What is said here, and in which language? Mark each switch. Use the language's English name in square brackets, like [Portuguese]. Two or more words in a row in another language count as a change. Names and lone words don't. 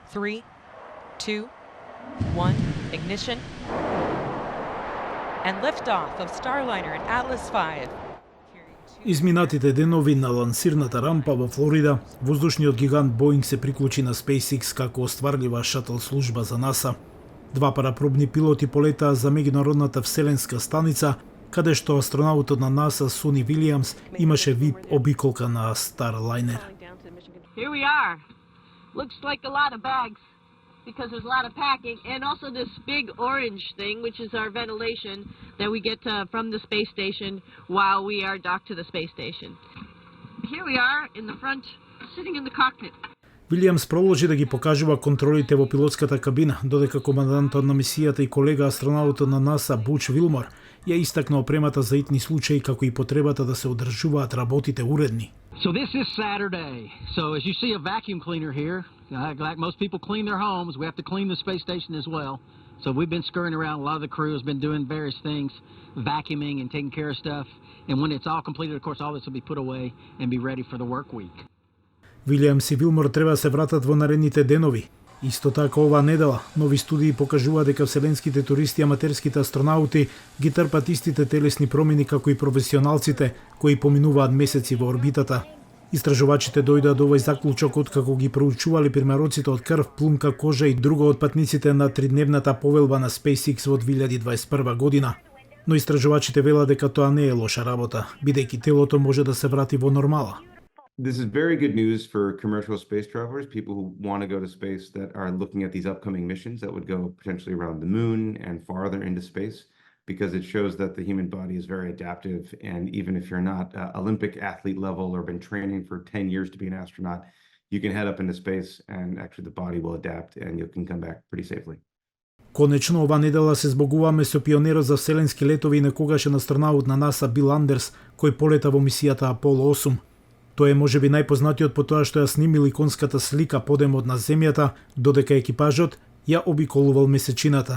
[English] 3, 2, 1, ignition. And liftoff of Starliner and Atlas V. [Macedonian] Изминатите денови на лансирната рампа во Флорида, воздушниот гигант Боинг се приклучи на SpaceX како остварлива шатл служба за НАСА. Два парапробни пилоти полетаа за меѓународната вселенска станица, каде што астронаутот на НАСА Суни Вилијамс имаше VIP обиколка на Starliner. [English] Here we are. Looks like a lot of bags because there's a lot of packing, and also this big orange thing, which is our ventilation that we get from the space station while we are docked to the space station. Here we are in the front, sitting in the cockpit. [Macedonian] Вилијамс продолжи да ги покажува контролите во пилотската кабина, додека командантот на мисијата и колега астронаутот на НАСА Буч Вилмор ја истакна опремата за итни случаи, како и потребата да се одржуваат работите уредни. [English] So this is Saturday. So as you see a vacuum cleaner here, like most people clean their homes, we have to clean the space station as well. So we've been scurrying around. A lot of the crew has been doing various things, vacuuming and taking care of stuff. And when it's all completed, of course, all this will be put away and be ready for the work week. [Macedonian] Вилијамс и Вилмор треба да се вратат во наредните денови. Исто така оваа недела, нови студии покажува дека вселенските туристи и аматерските астронаути ги трпат истите телесни промени како и професионалците кои поминуваат месеци во орбитата. Истражувачите дојдоа до овој заклучок откако ги проучувале примероците од крв, плунка, кожа и друго од патниците на тридневната повелба на SpaceX во 2021 година. Но истражувачите велат дека тоа не е лоша работа, бидејќи телото може да се врати во нормала. [English] This is very good news for commercial space travelers, people who want to go to space that are looking at these upcoming missions that would go potentially around the moon and farther into space, because it shows that the human body is very adaptive. And even if you're not Olympic athlete level or been training for 10 years to be an astronaut, you can head up into space and actually the body will adapt and you can come back pretty safely. [Macedonian] Конечно, ова недела се збогуваме со пионерот за вселенски летови и некогашен астронаут на НАСА Бил Андерс, кој полета во мисијата Аполо 8. Тој е можеби најпознатиот по тоа што ја снимил иконската слика подемот на Земјата, додека екипажот ја обиколувал месечината.